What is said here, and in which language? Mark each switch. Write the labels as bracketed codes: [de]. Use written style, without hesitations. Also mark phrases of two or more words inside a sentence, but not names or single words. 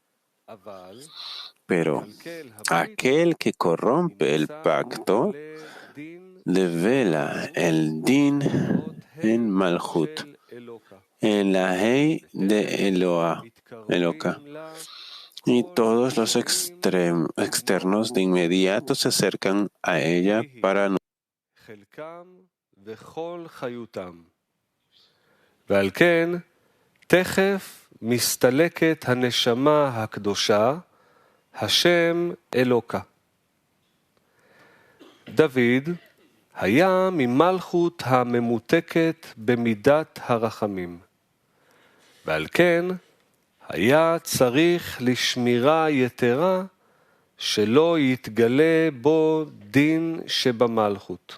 [es] Pero aquel que corrompe el pacto devela el din en Malhut, en la Hei de Eloka. Y todos los externos de inmediato se acercan a ella para no. [he] ועל כן, תכף מסתלקת הנשמה הקדושה, השם אלוקה. דוד היה ממלכות הממותקת במידת הרחמים, ועל כן היה צריך לשמירה יתרה שלא יתגלה בו דין שבמלכות.